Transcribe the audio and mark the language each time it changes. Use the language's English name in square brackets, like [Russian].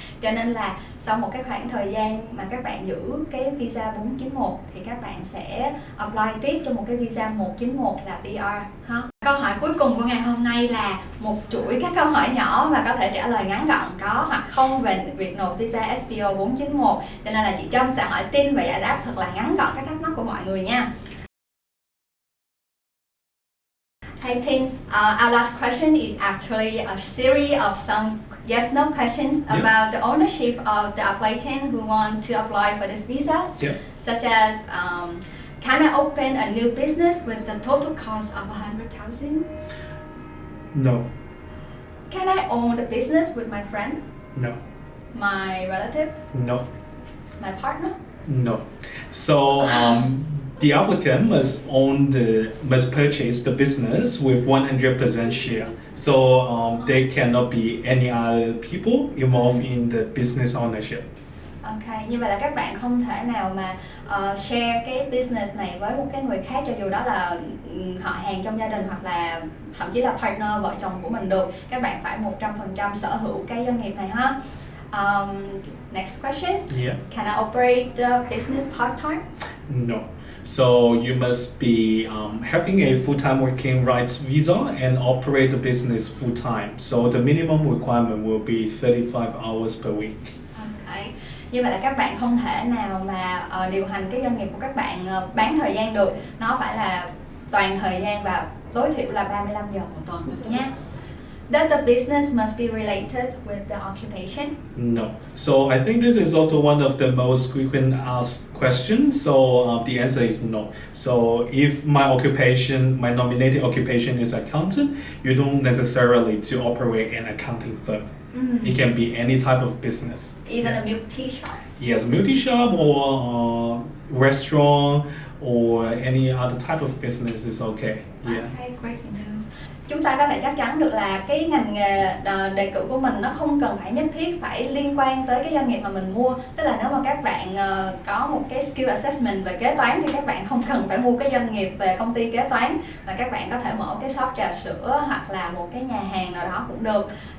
[Vietnamese] Cho nên là sau một cái khoảng thời gian mà các bạn giữ cái visa 491 thì các bạn sẽ apply tiếp cho một cái visa 191 là PR ha. Câu hỏi cuối cùng của ngày hôm nay là một chuỗi các câu hỏi nhỏ mà có thể trả lời ngắn gọn có hoặc không về việc nộp visa SBO 491. Cho nên là chị Trâm sẽ hỏi tin và giải đáp thật là ngắn gọn các thắc mắc của mọi người nha. [English] I think our last question is actually a series of some yes/no questions about the ownership of the applicant who want to apply for this visa, such as can I open a new business with the total cost of 100,000? No. Can I own the business with my friend? No. My relative? No. My partner? No. So the applicant must purchase the business with 100% share. So there cannot be any other people involved in the business ownership. [Vietnamese] Ok, như vậy là các bạn không thể nào mà share cái business này với một cái người khác, cho dù đó là họ hàng trong gia đình hoặc là thậm chí là partner vợ chồng của mình được. Các bạn phải 100% sở hữu cái doanh nghiệp này ha. [English] Next question. Yeah. Can I operate the business part-time? No. So you must be having a full-time working rights visa and operate the business full-time. So the minimum requirement will be 35 hours per week. Okay. [Vietnamese] Như vậy là các bạn không thể nào mà điều hành cái doanh nghiệp của các bạn bán thời gian được. Nó phải là toàn thời gian và tối thiểu là 35 giờ một tuần nha. [English] That the business must be related with the occupation? No. So I think this is also one of the most frequent asked questions. So the answer is no. So if my nominated occupation is accountant, you don't necessarily to operate an accounting firm. It can be any type of business. Even a milk tea shop? Yes, milk tea shop or restaurant or any other type of business is okay. Yeah. Okay, great to know. [Vietnamese] Chúng ta có thể chắc chắn được là cái ngành nghề đề cử của mình nó không cần phải nhất thiết phải liên quan tới cái doanh nghiệp mà mình mua. Tức là nếu mà các bạn có một cái skill assessment về kế toán thì các bạn không cần phải mua cái doanh nghiệp về công ty kế toán, mà các bạn có thể mở cái shop trà sữa hoặc là một cái nhà hàng nào đó cũng được.